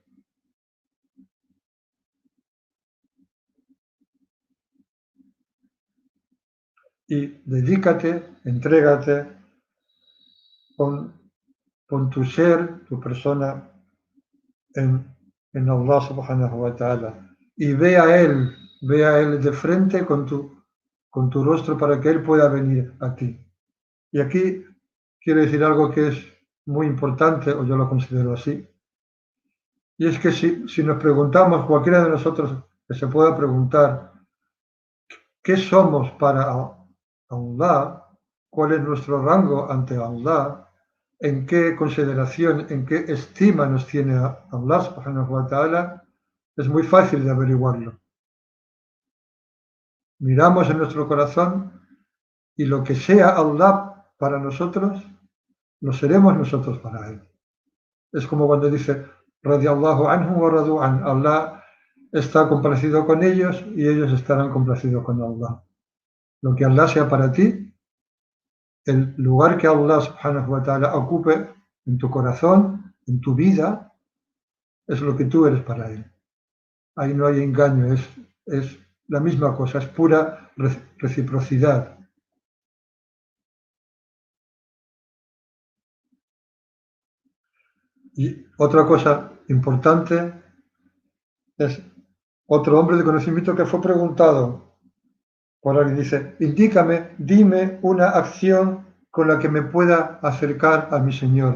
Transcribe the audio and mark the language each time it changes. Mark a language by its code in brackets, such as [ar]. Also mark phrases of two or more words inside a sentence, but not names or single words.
[es] Y dedícate, entrégate, pon tu ser, tu persona en Allah [ar] سبحانه وتعالى. [es] Y ve a Él de frente con tu rostro para que Él pueda venir a ti. Y aquí quiero decir algo que es muy importante, o yo lo considero así, y es que si nos preguntamos, cualquiera de nosotros que se pueda preguntar, ¿qué somos para Allah? ¿Cuál es nuestro rango ante Allah? ¿En qué consideración, en qué estima nos tiene Allah [ar] سبحانه وتعالى? [es] Es muy fácil de averiguarlo. Miramos en nuestro corazón y lo que sea Allah para nosotros, lo seremos nosotros para Él. Es como cuando dice, [ar] رضي الله عنهم ورضوا عن, [es] Allah está complacido con ellos y ellos estarán complacidos con Allah. Lo que Allah sea para ti, el lugar que Allah [ar] سبحانه وتعالى [es] ocupe en tu corazón, en tu vida, es lo que tú eres para Él. Ahí no hay engaño, es la misma cosa, es pura reciprocidad. Y otra cosa importante es otro hombre de conocimiento que fue preguntado por alguien, dice, dime una acción con la que me pueda acercar a mi Señor.